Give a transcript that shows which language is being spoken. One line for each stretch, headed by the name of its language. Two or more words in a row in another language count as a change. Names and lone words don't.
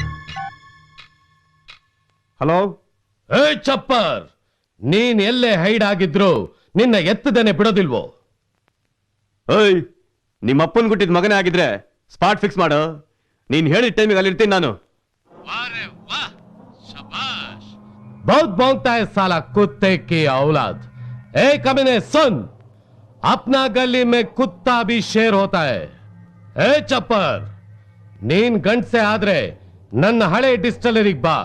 Kannada: ಹಲೋ. ಏ ಚಪ್ಪರ್, ನೀನ್ ಎಲ್ಲೇ ಹೈಡ್ ಆಗಿದ್ರು ನಿನ್ನ ಎತ್ತದೇನೆ ಬಿಡೋದಿಲ್ವೋ? ಓಯ್, ನಿಮ್ಮ ಅಪ್ಪನ್ ಗುಟ್ಟಿದ ಮಗನೇ ಆಗಿದ್ರೆ
English: spot fix
Kannada: ಮಾಡು. ನೀನ್ ಹೇಳಿದ ಟೈಮಿಗೆ ಅಲ್ಲಿ ಇರ್ತೀನಿ ನಾನು.
Hindi: बहुत भौंकता है साला कुत्ते की औलाद. ए कमीने सुन, अपना गली में कुत्ता भी शेर होता है. ए चप्पर,
Kannada: ನೀನ್ ಗಂಡ್ಸೆ ಆದ್ರೆ ನನ್ನ ಹಳೆ ಡಿಸ್ಟಲರಿಗೆ ಬಾ.